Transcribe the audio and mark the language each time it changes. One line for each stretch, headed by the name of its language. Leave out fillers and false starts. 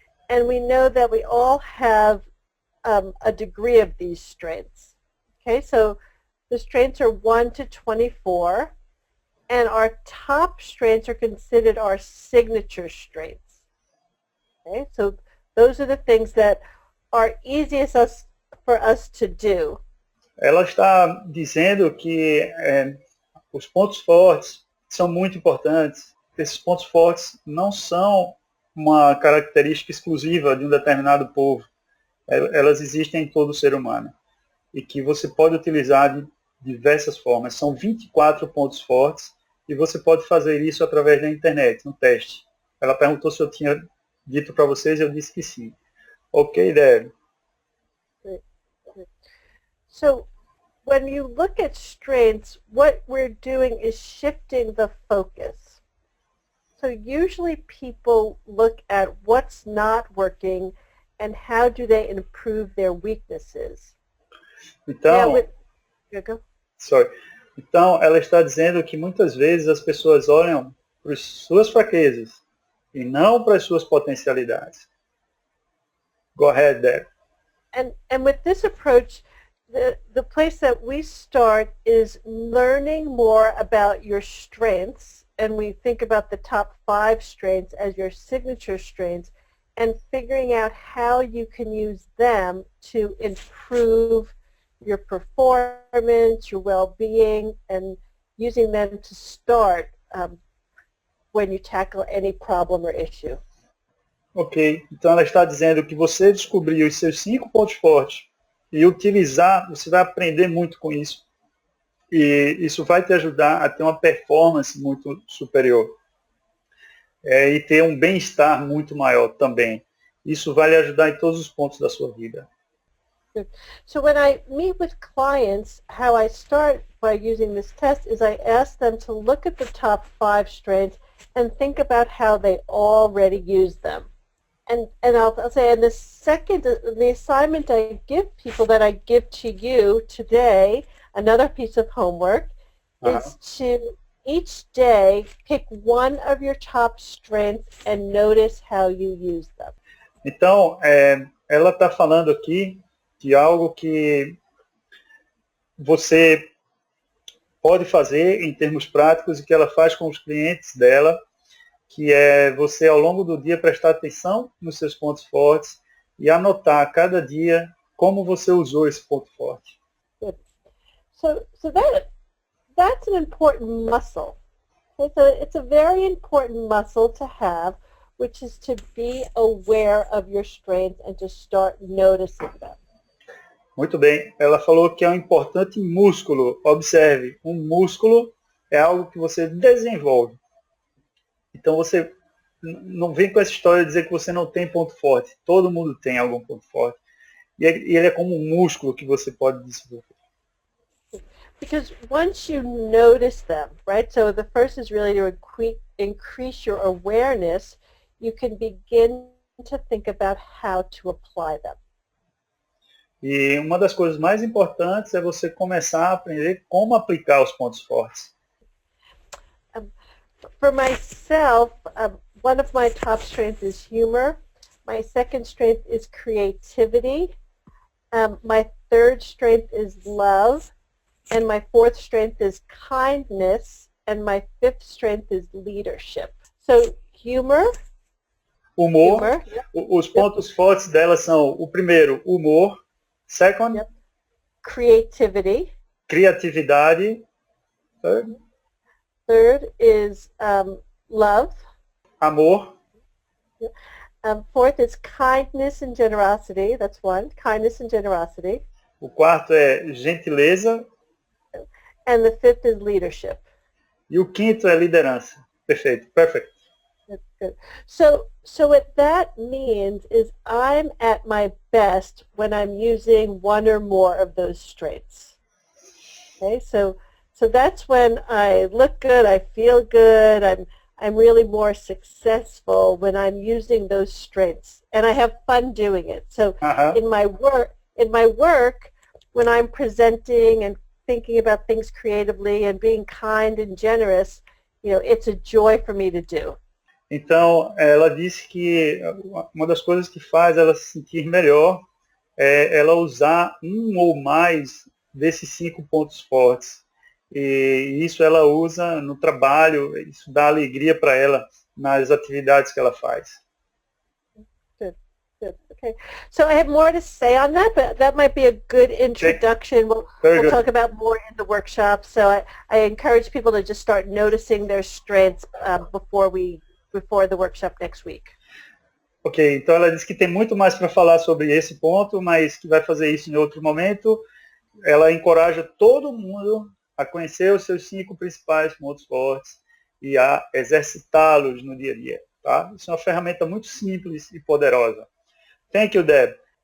English: and we know that we all have a degree of these strengths. Okay, so the strengths are 1 to 24, and our top strengths are considered our signature strengths. Okay, so those are the things that are easiest for us to do.
Portuguese: Ela está dizendo que os pontos fortes são muito importantes. Esses pontos fortes não são uma característica exclusiva de um determinado povo. Elas existem em todo ser humano e que você pode utilizar de diversas formas. São 24 pontos fortes e você pode fazer isso através da internet, um teste. Ela perguntou se eu tinha dito para vocês, eu disse que sim.
English: Ok, Deb. So when you look at strengths, what we're doing is shifting the focus. So usually people look at what's not working and how do they improve their weaknesses.
Portuguese: Então, então, ela está dizendo que muitas vezes as pessoas olham para as suas fraquezas e não para as suas potencialidades.
English: Go ahead, Deb. And with this approach, the place that we start is learning more about your strengths, and we think about the top 5 strengths as your signature strengths, and figuring out how you can use them to improve your performance, your well-being, and using them to start when you tackle any problem or issue.
Portuguese: Ok, então ela está dizendo que você descobriu os seus 5 pontos fortes e utilizar, você vai aprender muito com isso. E isso vai te ajudar a ter uma performance muito superior. E ter um bem-estar muito maior também. Isso vai lhe ajudar em todos os pontos da sua vida.
English: So when I meet with clients, how I start by using this test is I ask them to look at the top 5 strengths and think about how they already use them. And I'll say, and the assignment I give people that I give to you today, another piece of homework, is to each day pick one of your top strengths and notice how you use them.
Portuguese: Então, ela está falando aqui de algo que você pode fazer em termos práticos e que ela faz com os clientes dela, que é você, ao longo do dia, prestar atenção nos seus pontos fortes e anotar a cada dia como você usou esse ponto forte.
English: Good. So that's an important muscle. It's a very important muscle to have, which is to be aware of your strengths and to start noticing them.
Portuguese: Muito bem. Ela falou que é um importante músculo. Observe, um músculo é algo que você desenvolve. Então você não vem com essa história de dizer que você não tem ponto forte. Todo mundo tem algum ponto forte. E ele é como um músculo que você pode desenvolver.
English: Because once you notice them, right? So the first is really to increase your awareness. You can begin to think about how to apply them.
Portuguese: E uma das coisas mais importantes é você começar a aprender como aplicar os pontos fortes.
English: For myself, one of my top strengths is humor. My second strength is creativity. My third strength is love. And my fourth strength is kindness. And my fifth strength is leadership. So humor. Humor.
Portuguese: Os pontos fortes dela são, o primeiro, humor.
English: Second. Yep. Creativity.
Portuguese: Criatividade.
English: Third. Third is love.
Portuguese: Amor.
English: Fourth is kindness and generosity. That's one. Kindness and generosity.
Portuguese: O quarto é gentileza.
English: And the fifth is leadership.
Portuguese: E o quinto é liderança. Perfeito.
English: Perfect. That's good. So what that means is I'm at my best when I'm using one or more of those strengths. Okay, so that's when I look good, I feel good, I'm really more successful when I'm using those strengths, and I have fun doing it. So in my work, when I'm presenting and thinking about things creatively and being kind and generous, it's a joy for me to do.
Portuguese: Então, ela disse que uma das coisas que faz ela se sentir melhor é ela usar um ou mais desses 5 pontos fortes. E isso ela usa no trabalho, isso dá alegria para ela nas atividades que ela faz.
English: Good, good. Okay. So I have more to say on that, but that might be a good introduction. We'll talk about more in the workshop. So I encourage people to just start noticing their strengths before the workshop next week.
Portuguese: Ok, então ela disse que tem muito mais para falar sobre esse ponto, mas que vai fazer isso em outro momento. Ela encoraja todo mundo a conhecer os seus 5 principais pontos fortes e a exercitá-los no dia a dia. Tá? Isso é uma ferramenta muito simples e poderosa.
English: Thank you, Deb.